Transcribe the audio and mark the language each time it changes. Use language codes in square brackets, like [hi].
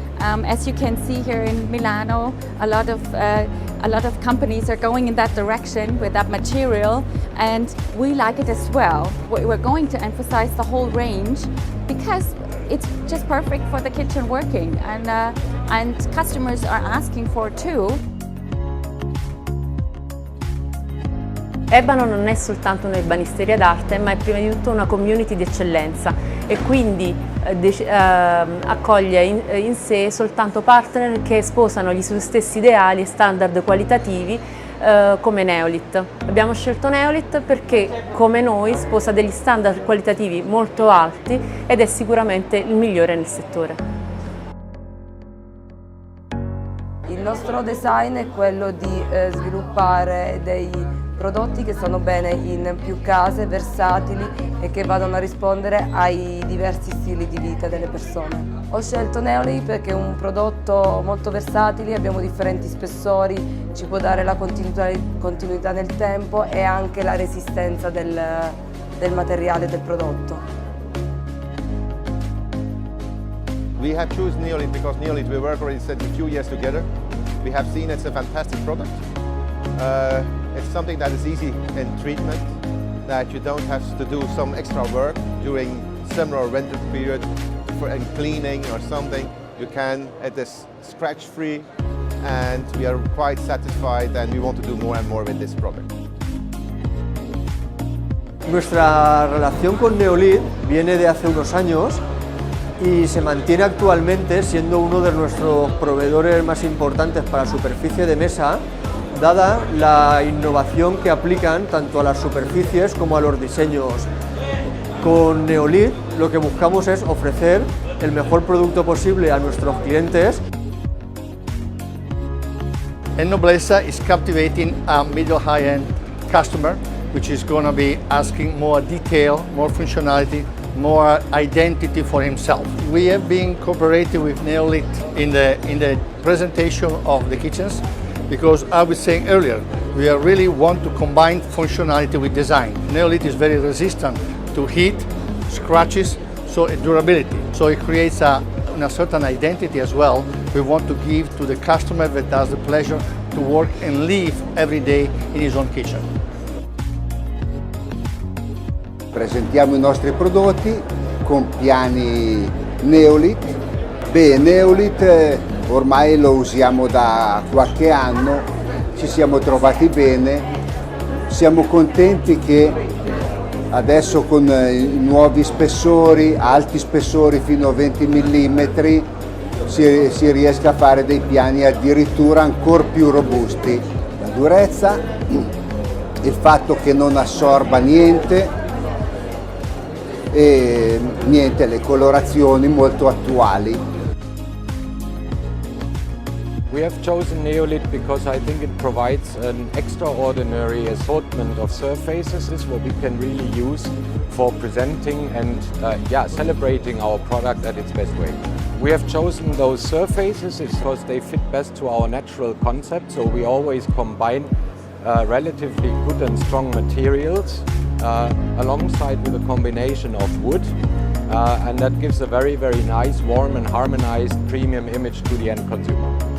[en] As you can see here in Milano, a lot of companies are going in that direction with that material, and we like it as well. We're going to emphasize the whole range because it's just perfect for the kitchen working, and customers are asking for it too. [it] Ebano non è soltanto un'erbanisteria d'arte, ma è prima di tutto una community di eccellenza e quindi accoglie in sé soltanto partner che sposano gli suoi stessi ideali e standard qualitativi come Neolith. Abbiamo scelto Neolith perché, come noi, sposa degli standard qualitativi molto alti ed è sicuramente il migliore nel settore. Il nostro design è quello di sviluppare dei prodotti che stanno bene in più case, versatili e che vadano a rispondere ai diversi stili di vita delle persone. Ho scelto Neolith perché è un prodotto molto versatile, abbiamo differenti spessori, ci può dare la continuità nel tempo e anche la resistenza del materiale del prodotto. [en] We have chosen Neolith because Neolith we work already since a few years together. We have seen it's a fantastic product. It's something that is easy in treatment, that you don't have to do some extra work during summer or winter period for cleaning or something. You can, it is scratch-free, and we are quite satisfied, and we want to do more and more with this product. [es] Nuestra relación con Neolith viene de hace unos años y se mantiene actualmente siendo uno de nuestros proveedores más importantes para superficie de mesa, dada la innovación que aplican tanto a las superficies como a los diseños. Con Neolith lo que buscamos es ofrecer el mejor producto posible a nuestros clientes. [en] Nobleza is captivating a middle high-end customer, which is going to be asking more detail, more functionality, more identity for himself. We have been cooperating with Neolith in the presentation of the kitchens, because I was saying earlier, we really want to combine functionality with design. Neolith is very resistant to heat, scratches, so durability. So it creates a certain identity as well. We want to give to the customer that has the pleasure to work and live every day in his own kitchen. [it] Presentiamo i nostri prodotti con piani Neolith. Beh, Neolith ormai lo usiamo da qualche anno, ci siamo trovati bene, siamo contenti che adesso con i nuovi spessori, alti spessori fino a 20 mm, si riesca a fare dei piani addirittura ancora più robusti. La durezza, il fatto che non assorba niente, e niente, le colorazioni molto attuali. [en] We have chosen Neolith because I think it provides an extraordinary assortment of surfaces what we can really use for presenting and celebrating our product at its best way. We have chosen those surfaces because they fit best to our natural concept, so we always combine relatively good and strong materials alongside with a combination of wood, and that gives a very, very nice, warm and harmonized premium image to the end consumer.